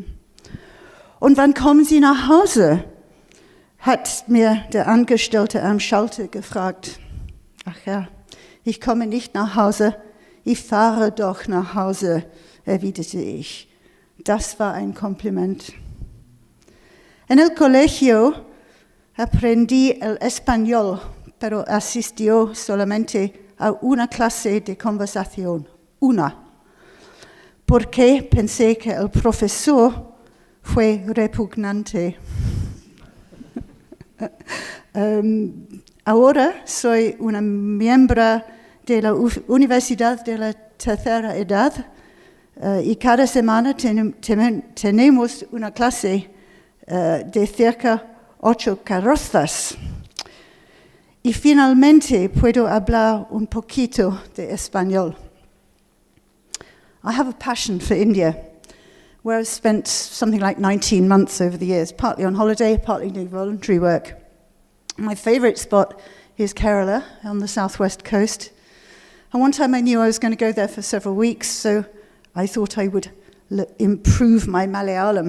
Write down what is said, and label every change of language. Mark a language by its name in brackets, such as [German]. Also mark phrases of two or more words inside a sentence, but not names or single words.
[German] Und wann kommen Sie nach Hause? Hat mir der Angestellte am Schalter gefragt. Ach ja, ich komme nicht nach Hause. Ich fahre doch nach Hause, erwiderte ich. Das war ein Kompliment. [Spanish] En el colegio aprendí el español, pero asistió solamente a una clase de conversación, una, porque pensé que el profesor fue repugnante. Ahora soy una miembro de la Universidad de la Tercera Edad y cada semana tenemos una clase de cerca 8 carrozas. Y finalmente puedo hablar un poquito de español. [English] I have a passion for India, where I've spent something like 19 months over the years, partly on holiday, partly doing voluntary work. My favorite spot is Kerala on the southwest coast. And one time I knew I was going to go there for several weeks, so I thought I would improve my Malayalam.